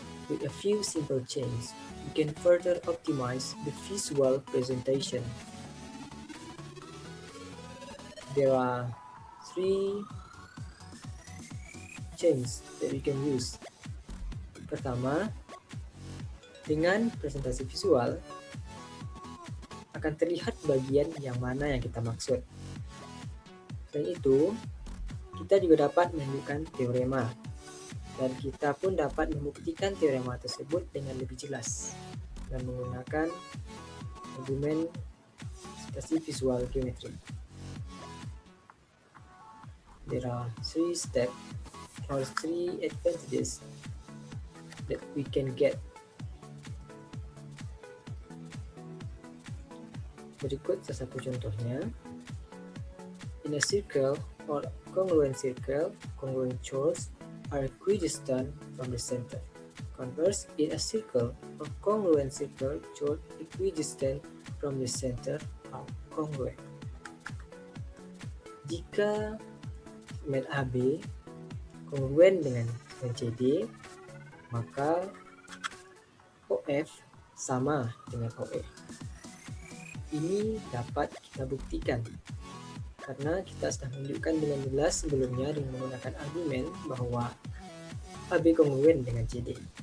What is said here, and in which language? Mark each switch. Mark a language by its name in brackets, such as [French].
[English] With a few simple changes, we can further optimize the visual presentation. There are 3 changes that we can use. [Indonesian] Pertama, dengan presentasi visual akan terlihat bagian yang mana yang kita maksud. Selain itu, kita juga dapat menunjukkan teorema dan kita pun dapat membuktikan teorema tersebut dengan lebih jelas dengan menggunakan argumen presentasi visual geometri. [English] There are 3 steps or 3 advantages that we can get. [Indonesian] Berikut salah satu contohnya. [English] In a circle or congruent circle, congruent chords are equidistant from the center. Converse, in a circle or congruent circle, chords equidistant from the center are congruent. [Indonesian] Jika segmen AB kongruen dengan CD, maka OF sama dengan OE. Ini dapat kita buktikan karena kita sudah menunjukkan dengan jelas sebelumnya dengan menggunakan argumen bahwa AB kongruen dengan CD.